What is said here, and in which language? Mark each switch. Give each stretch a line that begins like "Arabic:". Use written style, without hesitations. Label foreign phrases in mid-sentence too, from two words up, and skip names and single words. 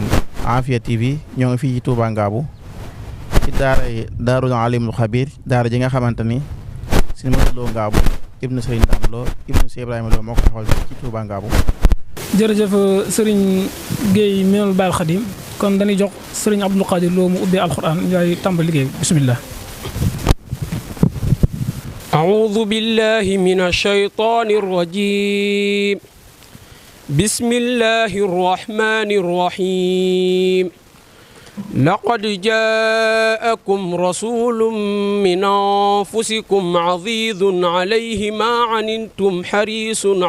Wolof: Afia TV ñoo ngi fii ci Touba Ngabou ci Daarul Alimul Xabiir daara ji nga xamante ni Sëriñ Modou Lo Ngabou ibnu Sëriñ Dame Lo ibnu Cheikh Ibrahima Lo moo ko taxawal ci Touba Ngabou. jërëjëf Sëriñ Guèye Minanul Baaqil Xadiim kon dañuy jox Sëriñ Abdul Qadir Lo mu ubbee alxuraan yaay tàmbali liggéey bismillah.
Arabic: أعوذ بالله من الشيطان الرجيم بسم الله الرحمن الرحيم لقد جاءكم رسول من أنفسكم عزيز عليه ما عنتم حريص